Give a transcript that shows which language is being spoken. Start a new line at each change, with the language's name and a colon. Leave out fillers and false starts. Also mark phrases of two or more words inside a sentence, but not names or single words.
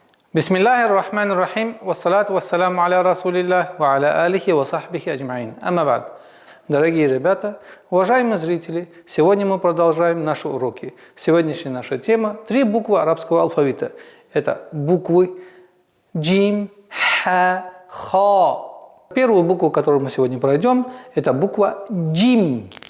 Arabic: بسم الله الرحمن الرحيم، والصلاة والسلام على رسول الله، وعلى آله وصحبه أجمعين. أما بعد.
Russian: Дорогие ребята, уважаемые зрители, сегодня мы продолжаем наши уроки. Сегодняшняя наша тема – 3 буквы арабского алфавита. Это буквы джим, ха, ха. Первую букву, которую мы сегодня пройдем, это буква джим.